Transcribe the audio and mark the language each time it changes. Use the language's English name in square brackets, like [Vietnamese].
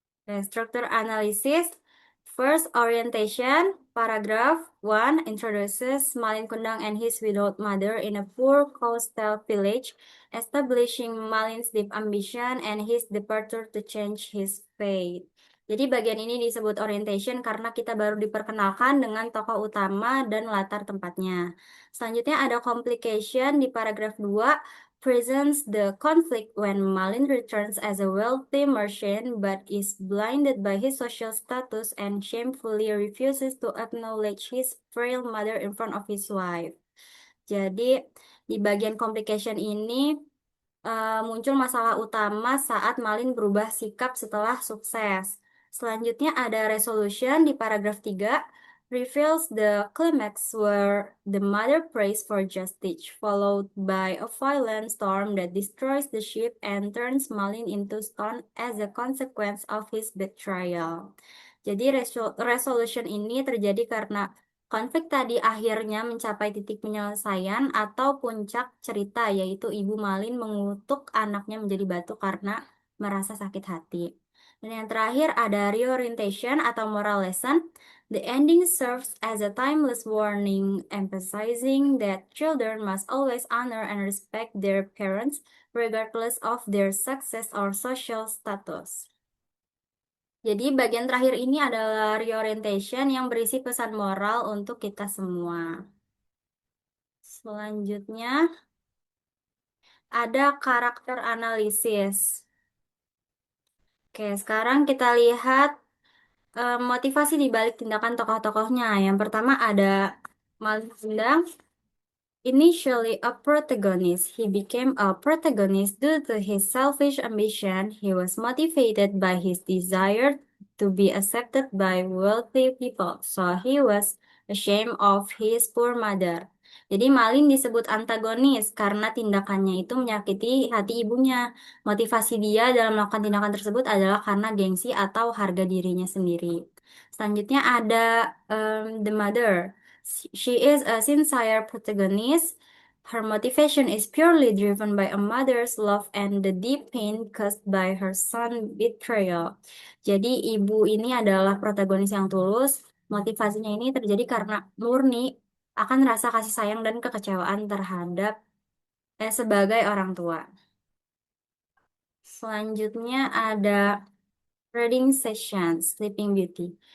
[English] The structure analysis. First, orientation. Paragraph 1 introduces Malin Kundang and his widowed mother in a poor coastal village, establishing Malin's deep ambition and his departure to change his fate. [Indonesian] Jadi bagian ini disebut orientation karena kita baru diperkenalkan dengan tokoh utama dan latar tempatnya. Selanjutnya ada [English] complication [Indonesian] di paragraf 2 [English] presents the conflict when Malin returns as a wealthy merchant but is blinded by his social status and shamefully refuses to acknowledge his frail mother in front of his wife. [Indonesian] Jadi di bagian complication ini muncul masalah utama saat Malin berubah sikap setelah sukses. Selanjutnya ada [English] resolution [Indonesian] di paragraf 3 [English] reveals the climax where the mother prays for justice, followed by a violent storm that destroys the ship and turns Malin into stone as a consequence of his betrayal. [Indonesian] Jadi resolution ini terjadi karena konflik tadi akhirnya mencapai titik penyelesaian atau puncak cerita, yaitu Ibu Malin mengutuk anaknya menjadi batu karena merasa sakit hati. Dan yang terakhir ada reorientation atau moral lesson. [English] The ending serves as a timeless warning, emphasizing that children must always honor and respect their parents, regardless of their success or social status. [Indonesian] Jadi bagian terakhir ini adalah reorientation yang berisi pesan moral untuk kita semua. Selanjutnya ada karakter analisis. Oke, sekarang kita lihat motivasi di balik tindakan tokoh-tokohnya. Yang pertama ada Malinda. [English] Initially a protagonist, he became a protagonist due to his selfish ambition. He was motivated by his desire to be accepted by wealthy people, so he was ashamed of his poor mother. [Indonesian] Jadi Malin disebut antagonis karena tindakannya itu menyakiti hati ibunya. Motivasi dia dalam melakukan tindakan tersebut adalah karena gengsi atau harga dirinya sendiri. Selanjutnya ada [English] the mother. She is a sincere protagonist. Her motivation is purely driven by a mother's love and the deep pain caused by her son's betrayal. [Indonesian] Jadi ibu ini adalah protagonis yang tulus. Motivasinya ini terjadi karena murni akan rasa kasih sayang dan kekecewaan terhadap sebagai orang tua. Selanjutnya ada reading session Sleeping Beauty.